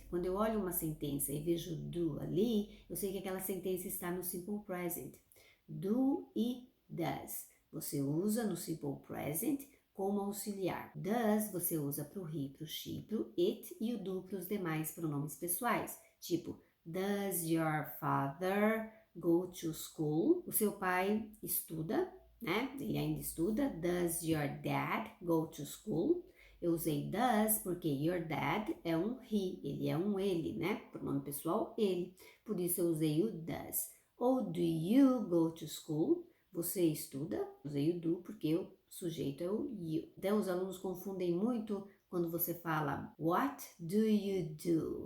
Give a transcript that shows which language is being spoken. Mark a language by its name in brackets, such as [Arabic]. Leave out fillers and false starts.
[Portuguese] Quando eu olho uma sentença e vejo do ali, eu sei que aquela sentença está no simple present. Do e does. Você usa no simple present como auxiliar. Does você usa para o he, para o she, para o it e o do para os demais pronomes pessoais. [English] Tipo, does your father go to school? [Portuguese] O seu pai estuda, né? Ele ainda estuda. [English] Does your dad go to school? [Portuguese] Eu usei does porque your dad é um he, ele é um ele, né? Pronome pessoal, ele. Por isso eu usei o does. [English] Ou do you go to school? [Portuguese] Você estuda? Usei o do porque o sujeito é o you. Então os alunos confundem muito quando você fala [English] what do you do?